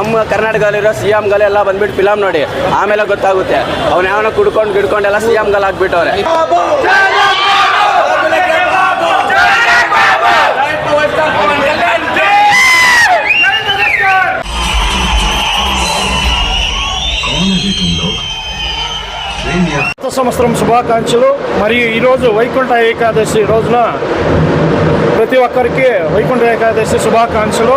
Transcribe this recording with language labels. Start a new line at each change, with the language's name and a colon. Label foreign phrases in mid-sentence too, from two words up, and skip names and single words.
Kannada: ಕರ್ನಾಟಕದಲ್ಲಿರೋ ಸಿ ಎಂಗಳೆಲ್ಲ ಬಂದ್ಬಿಟ್ಟು ಫಿಲಮ್ ನೋಡಿ, ಆಮೇಲೆ ಗೊತ್ತಾಗುತ್ತೆ ಅವನ್ಯಾವನ ಗಿಡ್ಕೊಂಡು ಎಲ್ಲ ಸಿ ಎಂಗಳು ಹಾಕ್ಬಿಟ್ಟವ್ರೆ.
Telugu: సంవత్సరం శుభాకాంక్షలు. మరియు ఈరోజు వైకుంఠ ఏకాదశి రోజున ప్రతి ఒక్కరికి వైకుంఠ ఏకాదశి శుభాకాంక్షలు.